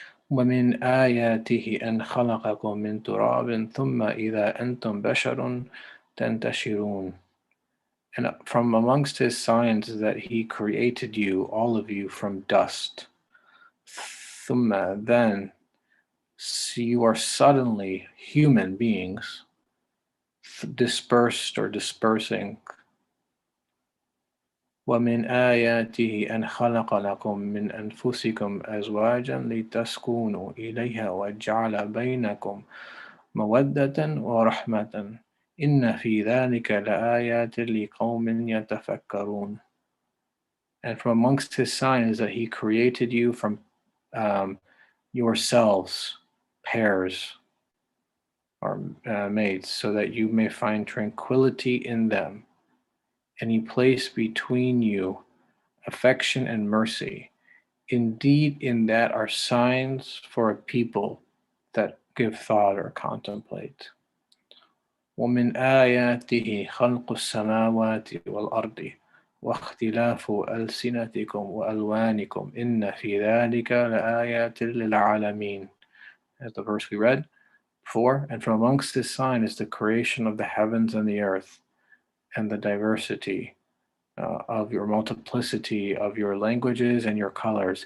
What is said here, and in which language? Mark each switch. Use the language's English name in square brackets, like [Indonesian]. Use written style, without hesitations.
[Arabic] ومن آياته أن خلقكم من تراب ثم إذا أنتم بشر تنتشرون. [English] And from amongst his signs is that he created you, all of you, from dust. ثم, then, so you are suddenly human beings, dispersed or dispersing. [Arabic] ومن آياته أن خلق لكم من أنفسكم أزواجا لتسكنوا إليها وجعل بينكم مودة ورحمة إن في ذلك لآيات لقوم يتفكرون. [English] And from amongst his signs that he created you from yourselves, pairs or mates, so that you may find tranquility in them. And he placed between you affection and mercy. Indeed, in that are signs for a people that give thought or contemplate. [Arabic] ومن آياته خلق السماوات والأرض واختلاف ألسنتكم وألوانكم إن في ذلك لآيات للعالمين. [English] As the verse we read before, and from amongst this sign is the creation of the heavens and the earth, and the diversity of your multiplicity of your languages and your colors.